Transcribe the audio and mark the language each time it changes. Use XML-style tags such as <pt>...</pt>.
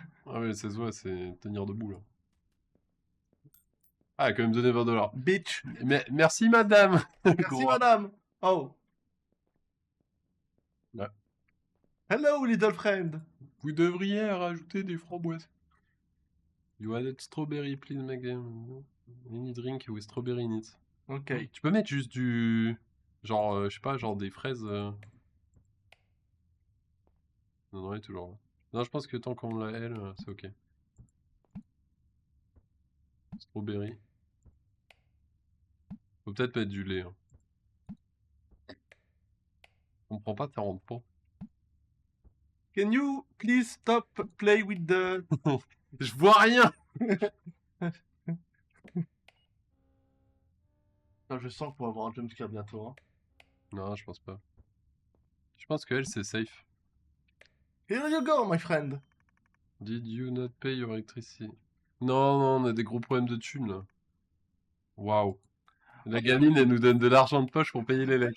<fr>Ah ouais, ça se voit, c'est tenir debout, là. Ah, elle a quand même donné 20 $.</fr> <en>Bitch.</en> <fr>Mais, merci, madame! Merci, Gros. madame. Oh. Ouais.</fr> <en>Hello, little friend.</en> <fr>Vous devriez rajouter des framboises.</fr> <en>You added strawberry, please make them. Any drink with strawberry in it. Ok.</en> <fr>Tu peux mettre juste du... Genre, je sais pas, genre des fraises... Non, non, elle est toujours là. Non, je pense que tant qu'on l'a elle, c'est ok.</fr> <en>Strawberry.</en> <fr>Faut peut-être mettre du lait. Hein. Je comprends pas, ça rentre pas.</fr> <en>Can you please stop play with the...</en> <fr>Je vois rien! Non, je sens qu'on va avoir un jumpscare bientôt. Hein. Non, je pense pas. Je pense que elle, c'est safe.</fr> <en>Here you go, my friend. Did you not pay your electricity?</en> <fr>Non, non, on a des gros problèmes de thunes, là. Waouh. La gamine, elle nous donne de l'argent de poche pour payer les lecs.</fr>